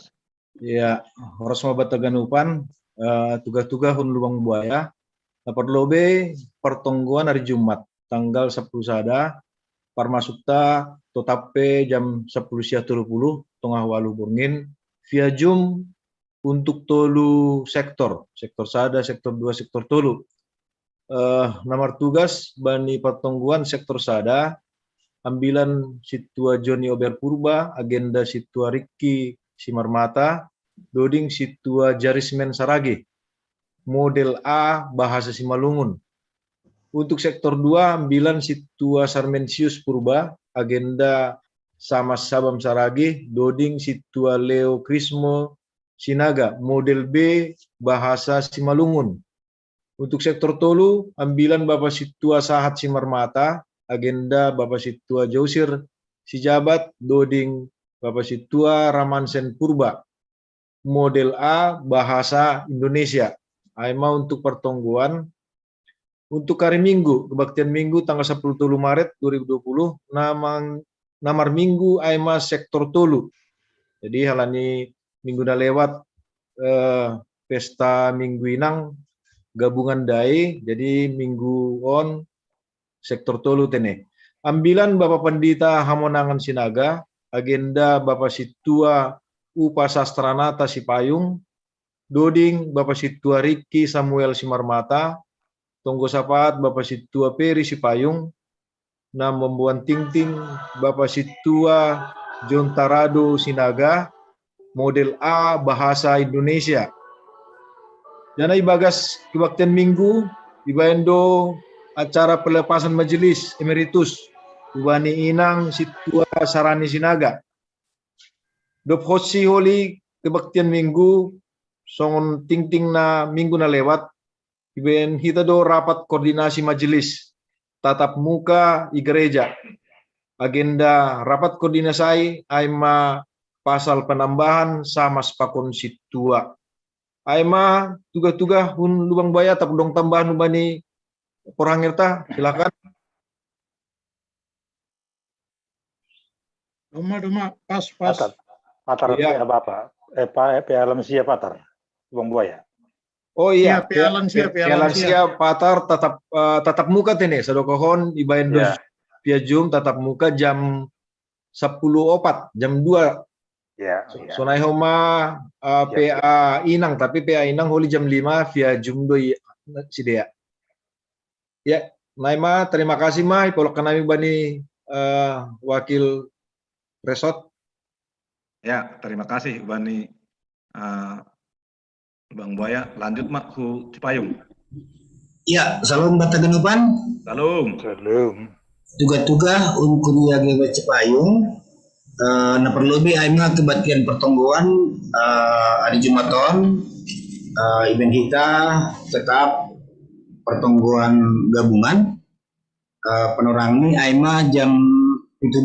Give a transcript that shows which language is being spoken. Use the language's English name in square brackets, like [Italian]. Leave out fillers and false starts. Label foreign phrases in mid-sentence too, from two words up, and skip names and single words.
[Indonesian] Ya, harus mau bataganupan tugas-tugas hun Lubang Buaya. [Batak Simalungun] Perlobe pertongguan [Indonesian] hari Jumat tanggal 10 [Batak Simalungun] sada parmasukta totape jam 10.30 tengah walu burngin [Indonesian] via Zoom untuk [Batak Simalungun] tolu sektor sada, sektor 2, sektor tolu. Nomor tugas bani pertongguan sektor sada ambilan situa Joni Ober Purba, agenda situa Riki Simarmata, doding situa Jarismen Saragi, [Indonesian] model A bahasa Simalungun. Untuk sektor 2 ambilan situa Sarmensius Purba, [Batak Simalungun] agenda sama Sabam Saragi, doding situa Leo Krismo Sinaga, [Indonesian] model B bahasa Simalungun. [Batak Simalungun] Untuk sektor tolu ambilan Bapak situa Sahat Simarmata, agenda Bapak situa Jausir Sijabat, doding Bapak situa Ramansen Purba, [Indonesian] model A bahasa Indonesia. [Batak Simalungun] Aima [Indonesian] untuk pertongguan untuk hari Minggu, kebaktian Minggu tanggal 10 Maret 2020, namar Minggu Aima sektor tolu. [Batak Simalungun] Jadi halani minggu dah lewat pesta Minggu Inang gabungan dai, jadi minggu on sektor tolu tene. Ambilan Bapak Pendita Hamonangan Sinaga, agenda Bapak Situa Upa Sastranata Sipayung, doding Bapak Situa Riki Samuel Simarmata, tonggo sapat Bapak Situa Peri Sipayung, nam membuan ting-ting Bapak Situa John Tarado Sinaga, [Indonesian] model A bahasa Indonesia. [Batak Simalungun] Dana ibagas [Indonesian] kebaktian Minggu, [Batak Simalungun] ibaendo [Indonesian] acara pelepasan majelis emeritus [Batak Simalungun] Ubani Inang Situa Sarani Sinaga. Dop hosi holi kebaktian Minggu, songon ting-ting na minggu na lewat, iben hita do [Indonesian] rapat koordinasi majelis, tatap muka [Batak Simalungun] i gereja. Agenda [Indonesian] rapat koordinasi [Batak Simalungun] aima pasal penambahan sama sepakon situa. Aima tugas-tugas hun Lubang Buaya tak dong tambahan ubani porangirta, silakan. Doma, pas. Patar [Indonesian] Iya. [Batak Simalungun] Bapak. Alam sia Patar. Lubang Buaya. [Indonesian] Oh iya, [Batak Simalungun] Pialan sia. Patar [Indonesian] tatap muka [Batak Simalungun] tene sadokohon ibaen dos [Indonesian] via Zoom tatap muka [Batak Simalungun] jam 10.04, jam 2. [Indonesian] Ya. [Batak Simalungun] Sonai homa PA Inang, tapi PA Inang holi jam 5 via Zoom doi sidea. Ya, Naima [Indonesian] terima kasih [Batak Simalungun] Mai polok kanami bani wakil resort. [Indonesian] Ya, terima kasih Bani Bang Buaya. Lanjut Mak ku Cipayung. [Batak Simalungun] Ya, salam bataganupan. [Indonesian] Salam. Tugas-tugas untuk jaga Cipayung. [Batak Simalungun] Na perlobi aima kebaktian pertongguan hari Jumaton [Indonesian] event kita tetap pertongguan [Batak Simalungun] gabungan penorang ini aima jam itu